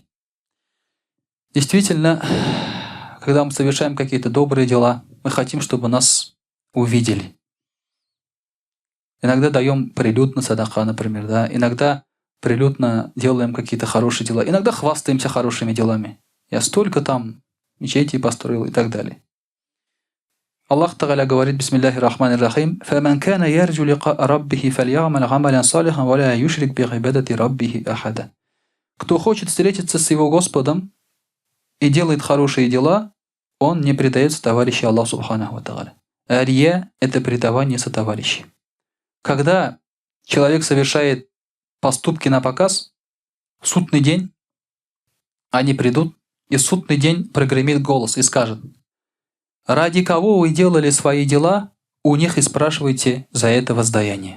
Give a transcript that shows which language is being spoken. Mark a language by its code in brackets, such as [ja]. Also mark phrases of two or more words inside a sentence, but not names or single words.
[ru] Действительно, когда мы совершаем какие-то добрые дела, мы хотим, чтобы нас увидели. Иногда даем прилюдно садака, например, да? Иногда прилюдно делаем какие-то хорошие дела. Иногда хвастаемся хорошими делами. Я столько там мечетей построил и так далее. Аллах Тааля говорит, [ar] بسم الله الرحمن الرحيم فمن كان يرجو لقاء ربه فليعمل عملا صالحا ولا يشرك بعبادة ربه أحدا». [ru] Кто хочет встретиться с его Господом и делает хорошие дела, он не предается товарищу Аллаху [ar] سبحانه وتعالى. [ru] А рия – это предавание сотоварищей. Когда человек совершает поступки на показ, в судный день они придут, и в судный день прогремит голос и скажет: «Ради кого вы делали свои дела, у них и спрашивайте за это воздаяние».